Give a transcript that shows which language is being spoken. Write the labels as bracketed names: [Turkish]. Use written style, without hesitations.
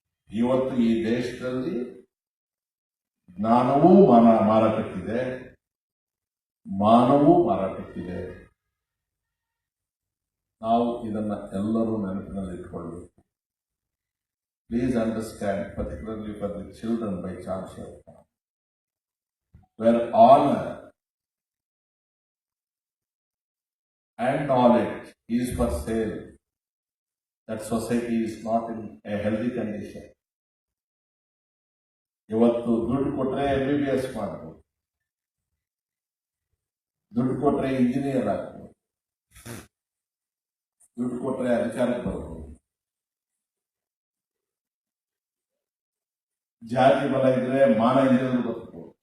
[Kannada] ಇವತ್ತು ಈ ದೇಶದಲ್ಲಿ ಜ್ಞಾನವೂ ಮಾರಾಟಕ್ಕಿದೆ, ಮಾನವೂ ಮಾರಾಟಕ್ಕಿದೆ. ನಾವು ಇದನ್ನ ಎಲ್ಲರೂ ನೆನಪಿನಲ್ಲಿ ಇಟ್ಕೊಳ್ಬೇಕು. [English] Please understand, particularly for the children by Chancellor, where honor and knowledge is for sale, that society is not in a healthy condition. [Kannada] ಇವತ್ತು ದುಡ್ಡು ಕೊಟ್ರೆ MBBS ಮಾಡಬಹುದು, ದುಡ್ಡು ಕೊಟ್ರೆ ಇಂಜಿನಿಯರ್ ಆಗಬಹುದು, ದುಡ್ಡು ಕೊಟ್ರೆ ಅಧಿಕಾರಕ್ಕೆ ಬರಬಹುದು, ಜಾತಿ ಬಲ ಇದ್ರೆ ಮಾನ ಇದ್ರೆ ಬರಬಹುದು.